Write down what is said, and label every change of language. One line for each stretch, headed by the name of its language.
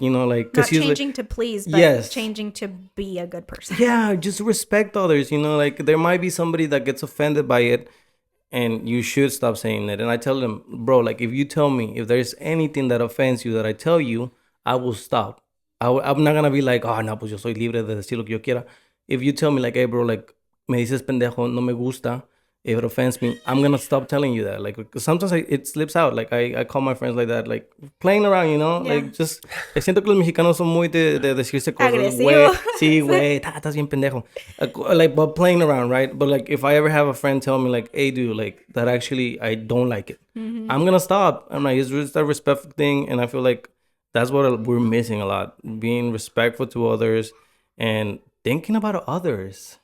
English: Not changing to please, but Yes. changing to be a good person. yeah, just respect others. Like there might be somebody that gets offended by it, and you should stop saying it. And I tell them, bro, like if you tell me if there's anything that offends you that I tell you, I will stop. I'm not gonna be like, oh no,
Spanish: pues yo soy libre de decir lo que yo quiera.
English: If you tell me like, hey bro, like
Spanish: me dices pendejo, no me gusta,
English: if it offends me, I'm gonna stop telling you that. Like sometimes it slips out. Like I call my friends like that, like playing around, Yeah. like just.
Spanish: Siento que los mexicanos son muy de decirse cosas. Agresivo. Güey, sí, güey, estás bien pendejo.
English: Like, but playing around, right? But like, if I ever have a friend tell me like, hey, dude, like that actually I don't like it, I'm gonna stop. I'm like, it's just a respectful thing, and I feel like that's what we're missing a lot: being respectful to others and thinking about others.